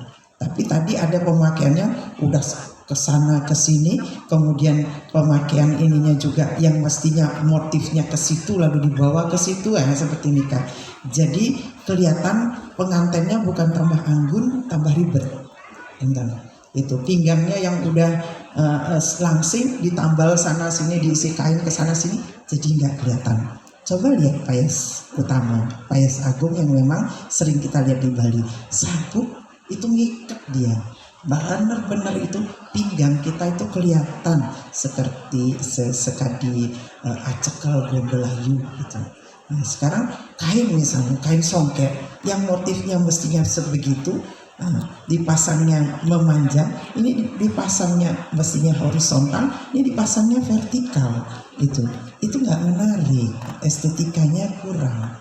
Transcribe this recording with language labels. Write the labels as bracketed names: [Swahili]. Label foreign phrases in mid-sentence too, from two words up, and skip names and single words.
[Indonesian] Tapi tadi ada pemakaiannya udah kesana kesini, kemudian pemakaian ininya juga yang mestinya motifnya ke situ lalu dibawa ke situ seperti ini Kak. Jadi kelihatan pengantinnya bukan tambah anggun, tambah ribet. Itu pinggangnya yang udah langsing ditambal sana sini, diisi kain ke sana sini, jadi nggak kelihatan. Coba lihat payas utama, payas agung yang memang sering kita lihat di Bali, sabuk itu ngikat dia. Benar-benar itu pinggang kita itu kelihatan seperti [Balinese] sekadi acekel gombelayu [Indonesian] gitu. Nah sekarang kain misalnya, kain songket yang motifnya mestinya sebegitu, dipasangnya memanjang, ini dipasangnya mestinya horizontal, ini dipasangnya vertikal, itu nggak menarik, estetikanya kurang.